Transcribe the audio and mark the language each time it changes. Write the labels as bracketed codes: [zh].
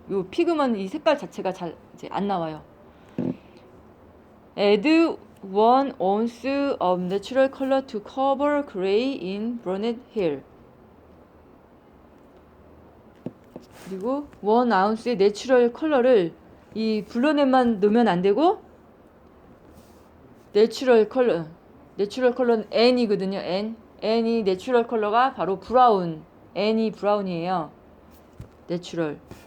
[ko] 요 피그먼 이 색깔 자체가 잘 이제 안 나와요. [en] Add 1 ounce of natural color to cover gray in brunette hair. [ko] 그리고 1 ounce의 내추럴 컬러를 이 블러넷만 넣으면 안 되고 내추럴 컬러는 N이거든요. N이 내추럴 컬러가 바로 브라운. N이 브라운이에요. 내추럴.